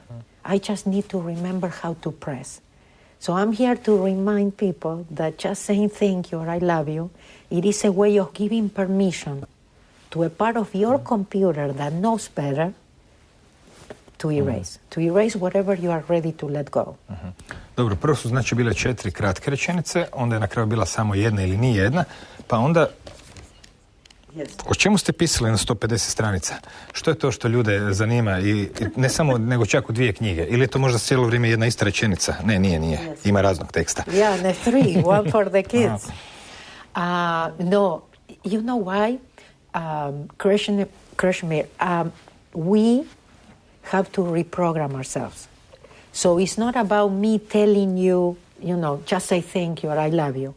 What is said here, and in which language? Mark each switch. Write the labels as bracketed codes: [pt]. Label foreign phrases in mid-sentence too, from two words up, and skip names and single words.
[en] I just need to remember how to press. So I'm here to remind people that just saying thank you or I love you, it is a way of giving permission to a part of your computer that knows better to erase whatever you are ready to let go. [bs] Dobro, prvo su znači bile 4 kratke rečenice, onda je na kraju bila samo jedna ili nije jedna, pa onda o čemu ste pisali na 150 stranica? Što je to što ljude zanima i ne samo, nego čak u 2 knjige? Ili je to možda cijelo vrijeme jedna ista rečenica? Ne, nije. Ima raznog teksta. [en] Yeah, 3, one for the kids. No, you know why? Krishna, we have to reprogram ourselves. So it's not about me telling you, just say thank you or I love you.